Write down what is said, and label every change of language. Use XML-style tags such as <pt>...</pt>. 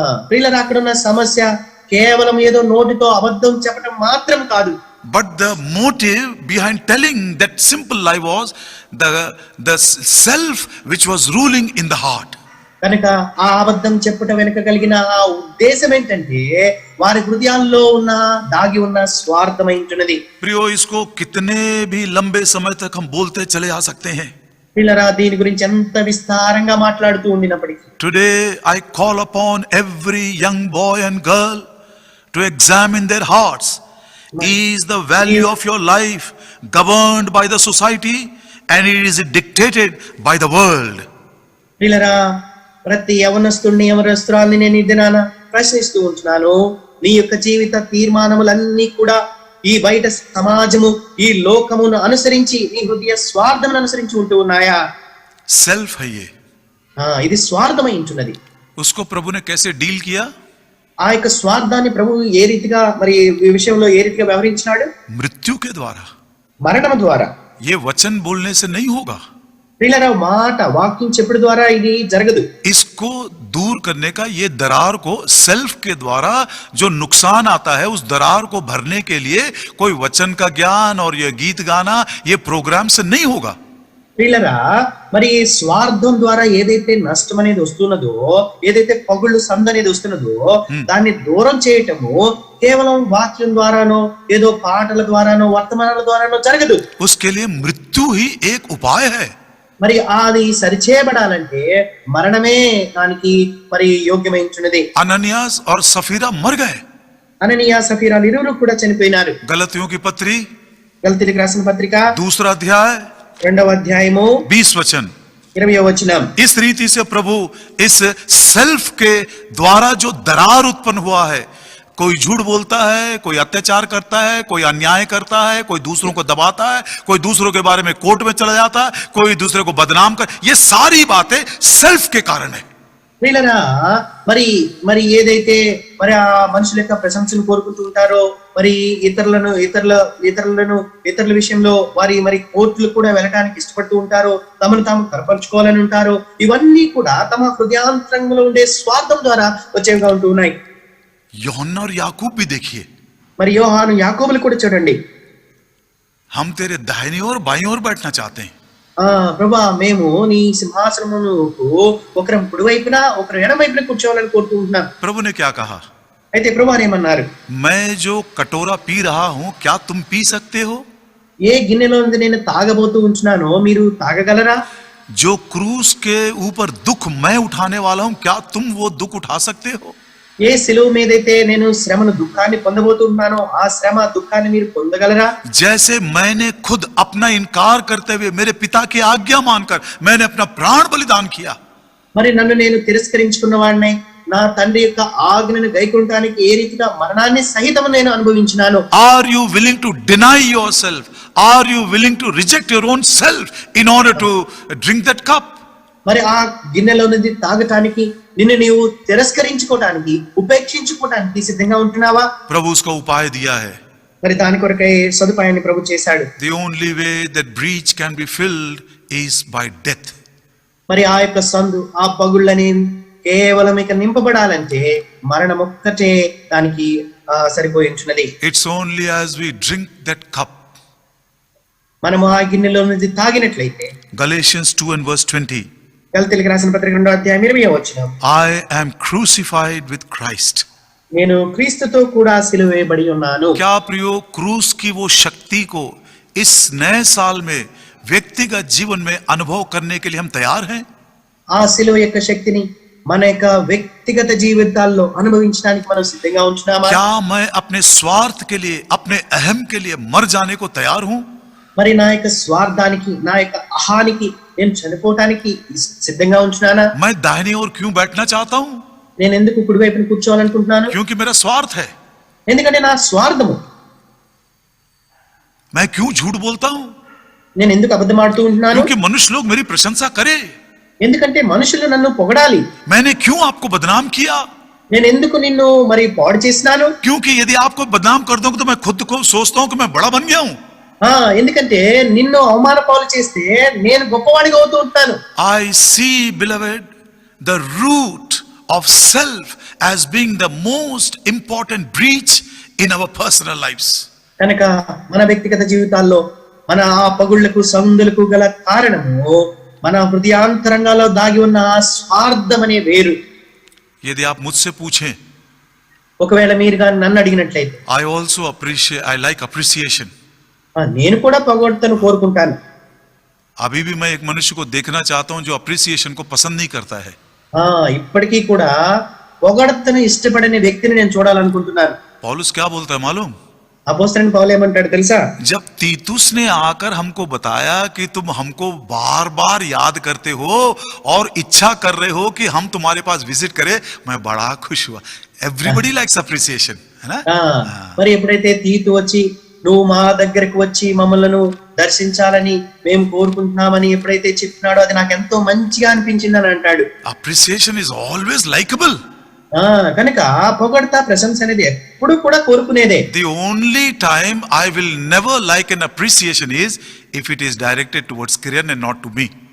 <te>ప్రియులరా, అక్కడ ఉన్న సమస్య కేవలం ఏదో నోటితో అబద్ధం చెప్పడం మాత్రం కాదు.</te> <en>But the motive behind telling that simple lie was the self which was ruling in the heart.</en> <te>కనుక ఆ అబద్ధం చెప్పడం వెనుక కలిగిన ఆ ఉద్దేశం ఏంటంటే వారి హృదయాల్లో ఉన్న దాగి ఉన్న స్వార్థమైంటున్నది.</te> <hi>प्रियो, इसको कितने भी लंबे समय तक हम बोलते चले आ सकते हैं.</hi> <te>పిల్లరా, దీని గురించి ఎంత విస్తారంగా మాట్లాడుతూ ఉండినప్పటికీ</te> <en>Today I call upon every young boy and girl to examine their hearts. Is the value of your life governed by the society and is it dictated by the world?</en> <te>పిల్లరా, ప్రతి యవనస్తుడిని యవనస్తురాల్ని నేను ఈ దినాన ప్రశ్నిస్తూ ఉంటున్నాను. నీ యొక్క జీవిత తీర్మానములన్నీ కూడా ఈ బయట సమాజము, ఈ లోకమును అనుసరించి, నీ హృదయ స్వార్థమును అనుసరించి ఉంటూ ఉన్నాయా?</te> <hi>సెల్ఫ్ है ये.</hi> <te>ఇది స్వార్థమై ఉంటున్నది.</te> <hi>उसको प्रभु ने कैसे डील किया?</hi> <te>ఆ యొక్క స్వార్థాన్ని ప్రభు ఏ రీతిగా మరి ఈ విషయంలో ఏ రీతిగా వ్యవహరించినాడు?</te> <hi>मृत्यु के द्वारा,</hi> <te>మరణం ద్వారా.</te> <hi>ये वचन बोलने से नहीं होगा.</hi> <te>పిల్లరా, మాట వాక్యం చెప్పడం ద్వారా ఇది జరగదు.</te> <hi>इसको दूर करने का, ये दरार को सेल्फ के द्वारा जो नुकसान आता है उस दरार को भरने के लिए कोई वचन का ज्ञान और ये गीत गाना ये प्रोग्राम से नहीं होगा.</hi> <te>పిల్లరా, మరి స్వార్థం ద్వారా ఏదైతే నష్టం అనేది వస్తున్నదో, ఏదైతే పగుళ్ళు సంద అనేది వస్తున్నదో దాన్ని దూరం చేయటము కేవలం వాక్యం ద్వారానో ఏదో పాటల ద్వారానో వర్తమానాల ద్వారానో జరగదు.</te> <hi>उसके लिए मृत्यु ही एक उपाय है.</hi> <te>మరి అది సరిచేయబడాలంటే మరణమే దానికి మరి యోగ్యమైనది.</te> <hi>అననియాస్ और सफीरा मर गए.</hi> <te>అననీయ సఫీరాలు ఇరువురు కూడా చనిపోయినారు.</te> <hi>गलतियों की पत्री,</hi> <te>గలతీయులకు రాసిన పత్రిక 2వ అధ్యాయ 2వ అధ్యాయము</te> <hi>20 वचन.</hi> <te>20వ వచనం.</te> <hi>इस रीति से प्रभु इस सेल्फ के द्वारा जो दरार उत्पन्न हुआ है, कोई झूठ बोलता है, कोई अत्याचार करता है, कोई अन्याय करता है, कोई दूसरों को दबाता है, कोई दूसरों के बारे में कोर्ट में चला जाता है, कोई दूसरे को बदनाम कर, ये सारी बातें सेल्फ के कारण है.</hi> <te>వీళ్ళరా, మరి ఏదైతే మరి ఆ మనుషుల యొక్క ప్రశంసను కోరుకుంటూ ఉంటారో, మరి ఇతరుల విషయంలో మరి కోర్టులు కూడా వెళ్ళడానికి ఇష్టపడుతూ ఉంటారో, తమను తాము కనపరుచుకోవాలని ఉంటారో, ఇవన్నీ కూడా తమ హృదయాంతరంగంలో ఉండే స్వార్థం ద్వారా వచ్చేవిగా ఉంటూ ఉన్నాయి.</te> <hi>యోహన్నా और याकूब भी देखिए.</hi> <te>మరి యోహాను యాకోబులు కూడా చూడండి.</te> <hi>हम तेरे दाहिनी ओर बाईं ओर बैठना चाहते हैं.</hi> <te>ప్రభా, మేము నీ సింహాసనమునకు ఒకరం కుడి వైపున ఒకరు ఎడమ వైపున కూర్చోవాలని కోరుకుంటున్నాం.</te> <hi>प्रभु ने क्या कहा?</hi> <te>అయితే ప్రభు ఏమన్నారు?</te> <hi>मैं जो कटोरा पी रहा हूं क्या तुम पी सकते हो?</hi> <te>ఏ గిన్నెలో నుంచి నేను తాగబోతూ ఉంటున్నానో మీరు తాగగలరా?</te> <hi>जो क्रूस के ऊपर दुख मैं उठाने वाला हूं क्या तुम वो दुख उठा सकते हो?</hi> <te>ఏ సిలువ మీదైతే నేను శ్రమను దుఃఖాన్ని పొందబోతున్నానో ఆ శ్రమ దుఃఖాన్ని మీరు పొందగలరా?</te> <hi>जैसे मैंने खुद अपना इनकार करते हुए मेरे पिता की आज्ञा मानकर मैंने अपना प्राण बलिदान किया.</hi> <te>మరి నన్ను నేను తిరస్కరించుకున్న వాడిని, నా తండ్రి యొక్క ఆజ్ఞను గైకొనడానికి ఏ రీతిగా మరణాన్ని సహితం నేను అనుభవించినాను.</te> <en>Are you willing to deny yourself? Are you willing to reject your own self in order to drink that cup?</en> <te>మరి ఆ గిన్నెలో నుంచి తాగటానికి, నిన్ను నీవు తిరస్కరించుకోవడానికి, ఉపేక్షించుకోవడానికి సిద్ధంగా ఉంటున్నావా?</te> <hi>प्रभु उसका उपाय दिया है.</hi> <te>మరి దాని కొరకై సదుపాయాన్ని ప్రభు చేశాడు.</te> <en>The only way that breach can be filled is by death.</en> <te>మరి ఆ యొక్క సందు, ఆ పగుళ్ళని కేవలం ఇక నింపబడాలంటే మరణం ఒక్కటే దానికి సరిపోయించున్నది.</te> <en>It's only as we drink that cup.</en> <te>మనము ఆ గిన్నెలో నుంచి తాగినట్లయితే,</te> <en>Galatians 2 and verse 20.</en> <te>గలతీయులకు రాసిన పత్రిక 2వ అధ్యాయం 20వ వచనం.</te> <en>I am crucified with Christ.</en> <te>నేను క్రీస్తుతో కూడా సిలువ వేయబడి ఉన్నాను.</te> <hi>क्या प्रियो, क्रूस की वो शक्ति को इस नए साल में व्यक्तिगत जीवन में अनुभव करने के लिए हम तैयार हैं?</hi> <te>ఆ సిలువ యొక్క శక్తిని మన యొక్క వ్యక్తిగత జీవితాల్లో అనుభవించడానికి మనం సిద్ధంగా ఉంటున్నామా?</te> <hi>क्या मैं अपने स्वार्थ के लिए, अपने अहम के लिए मर जाने को तैयार हूं?</hi> <te>మరి నా యొక్క స్వార్థానికి, నా యొక్క అహానికి నేను చనిపోవటానికి సిద్ధంగా ఉంటున్నానా?</te> <hi>मैं दाहिनी ओर क्यों बैठना चाहता हूं?</hi> <te>నేను ఎందుకు కుడివైపున కూర్చోవాలనుకుంటున్నాను?</te> <hi>क्योंकि मेरा स्वार्थ है.</hi> <te>ఎందుకంటే నా స్వార్థము.</te> <hi>मैं क्यों झूठ बोलता हूं?</hi> <te>నేను ఎందుకు అబద్ధమాడుతూ ఉంటున్నాను?</te> <hi>क्योंकि मनुष्य लोग मेरी प्रशंसा करे.</hi> <te>ఎందుకంటే మనుషులు నన్ను పొగడాలి.</te> <hi>मैंने क्यों आपको बदनाम किया?</hi> <te>నేను ఎందుకు నిన్ను మరి పాడు చేసినాను?</te> <hi>क्योंकि यदि आपको बदनाम कर दूंगा तो मैं खुद को सोचता हूं कि मैं बड़ा बन गया हूं.</hi> <te>ఎందుకంటే నిన్ను అవమాన పాలు చేస్తే నేను గొప్పవాడిగా అవుతూ ఉంటాను.</te> <en>I see, beloved, the root of self as being the most important breach in our personal lives.</en> <te>కనుక మన వ్యక్తిగత జీవితాల్లో మన ఆ పగుళ్లకు సందులకు గల కారణము మన హృదయాంతరంగాల్లో దాగి ఉన్న ఆ స్వార్థం అనే వేరు.</te> <hi>यदि आप मुझसे पूछें,</hi> <te>ఒకవేళ మీరు కానీ నన్ను అడిగినట్లయితే</te> <en>I also appreciate, I like appreciation.</en> <te>నేను కూడా పొగడ్తను కోరుకుంటాను.</te> <hi>अभी भी मैं एक मनुष्य को देखना चाहता हूं जो अप्रिसिएशन को पसंद नहीं करता है.</hi> <te>ఇప్పటికీ కూడా పొగడ్తను ఇష్టపడని వ్యక్తిని నేను చూడాలనుకుంటున్నాను.</te> <hi>पौलुस क्या बोलता है मालूम?</hi> <te>అపోస్తలుడైన పౌలు ఏమంటాడు తెలుసా?</te> <hi>जब तीतुस ने आकर हमको बताया कि तुम हमको बार बार याद करते हो और इच्छा कर रहे हो कि हम तुम्हारे पास विजिट करें, मैं बड़ा खुश हुआ.</hi> <en>everybody likes appreciation,</en> <hi>है ना?</hi> <te>మరి ఎప్పుడైతే తీతు వచ్చి నువ్వు మా దగ్గరకు వచ్చి మమ్మల్ని దర్శించాలని మేము కోరుకుంటున్నామని ఎప్పుడైతే చెప్పినాడో అది నాకు ఎంతో మంచిగా అనిపించింది అని అంటాడు.</te> <en>Appreciation is always likable.</en> <te>కనుక పొగడ్త, ప్రశంస అనేది ఎప్పుడు కూడా కోరుకునేదే.</te> <en>The only time I will never like an appreciation is if it is directed towards Kiran and not to me.</en>